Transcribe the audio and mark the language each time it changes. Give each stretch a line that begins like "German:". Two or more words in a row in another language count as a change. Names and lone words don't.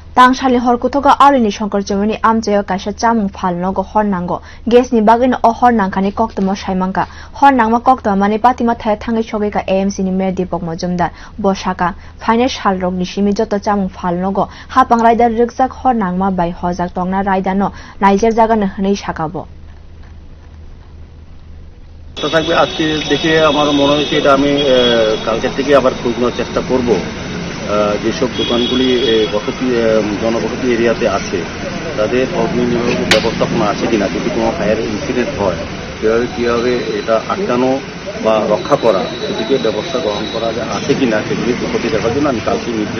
Kok Borok: tangshali horkutoga arini shankar jomani amjayo kaisa chamung phalnogo hornango gesni bagin o hornangkhani koktamo saimangka hornangma koktama mani patima thaya thangai sogeka AMC ni mer Deepak Majumdar bosaka final salrokni simi joto chamung phalnogo hapang raida rikjak hornangma bai hojak tongna raidano naijak jagana hnei sakabo
Bangla: থাকবে আজকে দেখে আমার মনে হয়েছে এটা আমি কালকের থেকে আবার খোঁজ নেওয়ার চেষ্টা করব যেসব দোকানগুলি বসতি জনবসতি এরিয়াতে আছে তাদের অগ্নি নির্বাপক ব্যবস্থাপনা আছে কিনা যদি কোনো
English: fire incident
Bangla: হয় কীভাবে এটা আটকানো বা রক্ষা করা সেদিকে ব্যবস্থা গ্রহণ করা আছে কিনা সেগুলি ক্ষতি দেখার জন্য আমি কালকে নির্দেশ